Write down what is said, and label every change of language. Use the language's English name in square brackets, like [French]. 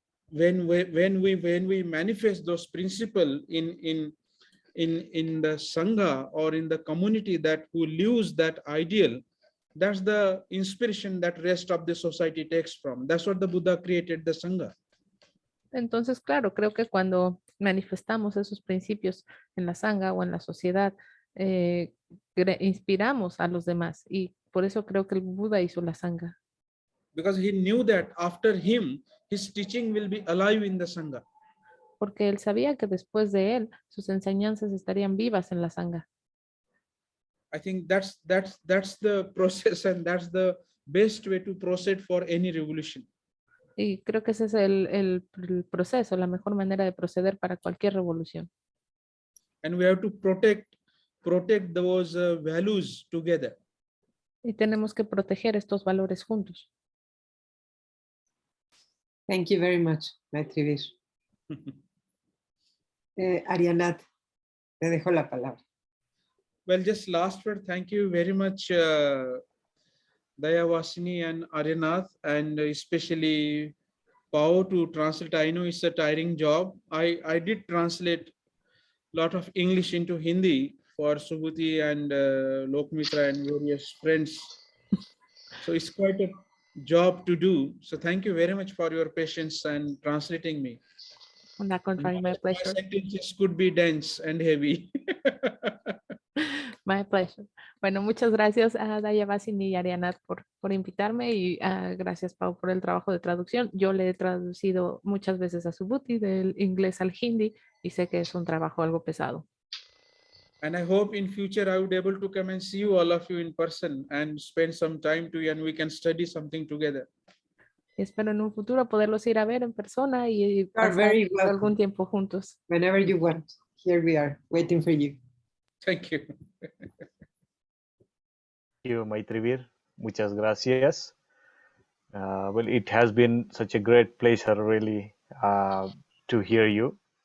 [English] when we manifest those principles in the sangha or in the community that who lives that ideal, that's the inspiration that rest of the society takes from. That's what the Buddha created the sangha. [Spanish] Entonces, claro, creo que cuando manifestamos esos principios en la sangha o en la sociedad, inspiramos a los demás, y por eso creo que el Buda hizo la sangha. [English] Because he knew that after him, his teaching will be alive in the sangha. [Spanish] Porque él sabía que después de él, sus enseñanzas estarían vivas en la sangha. [English] I think that's the process, and that's the best way to proceed for any revolution. [Spanish] Y creo que ese es el proceso, la mejor manera de proceder para cualquier revolución. [English] And we have to protect those values together. [Spanish] Y tenemos que proteger estos valores juntos. [English] Thank you very much, Maitrivir. [Spanish] Arianat, te dejo la palabra. [English] Well, just last word, thank you very much, Dayavasini and Aryanath, and especially Pao to translate. I know it's a tiring job. I did translate a lot of English into Hindi for Subhuti and Lokmitra and various friends. So it's quite a job to do. So thank you very much for your patience and translating me. On the contrary, my pleasure. My sentences could be dense and heavy. My pleasure. [Spanish] Bueno, muchas gracias a Dayavasini y Arianat por invitarme, y gracias, Pau, por el trabajo de traducción. Yo le he traducido muchas veces a Subhuti del inglés al hindi, y sé que es un trabajo algo pesado. [English] And I hope in future I would be able to come and see you, all of you, in person and spend some time together, and we can study something together. [Spanish] Y espero en un futuro poderlos ir a ver en persona y pasar [English] very welcome. [Spanish] algún tiempo juntos. [English] Whenever you want, here we are waiting for you. Thank you. Thank you, Maitrivir. [Spanish] Muchas gracias. [English] Well, it has been such a great pleasure, really, to hear you.